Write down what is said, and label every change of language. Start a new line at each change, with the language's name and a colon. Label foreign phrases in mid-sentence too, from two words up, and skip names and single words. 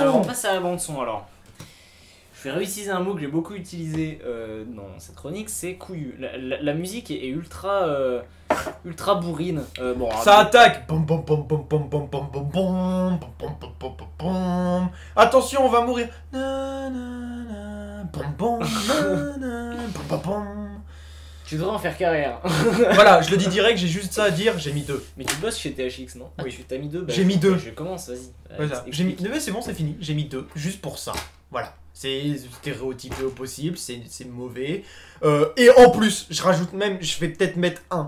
French: Alors, on passe à la bande son alors. Je vais réutiliser un mot que j'ai beaucoup utilisé dans cette chronique, c'est couillu. La musique est ultra bourrine. Bon, alors, Ça attaque. Bom, bom, bom, bom, bom, bom, bom, bom, bom, bom, bom, bom, bom, bom, bom. Attention, on va mourir. Na, na, na, bom, bom, na, na, bom, bom, bom. tu devrais en faire carrière. Voilà, je le dis direct, j'ai juste ça à dire, j'ai mis 2. Mais tu bosses chez THX, non? Ah, Oui. tu t'as mis 2? J'ai mis 2. Je commence, vas-y. Voilà. J'ai mis... Explique. Mais c'est bon, c'est fini, j'ai mis 2, juste pour ça. Voilà. C'est stéréotypé au possible, c'est mauvais. Et en plus, je rajoute même, je vais peut-être mettre 1.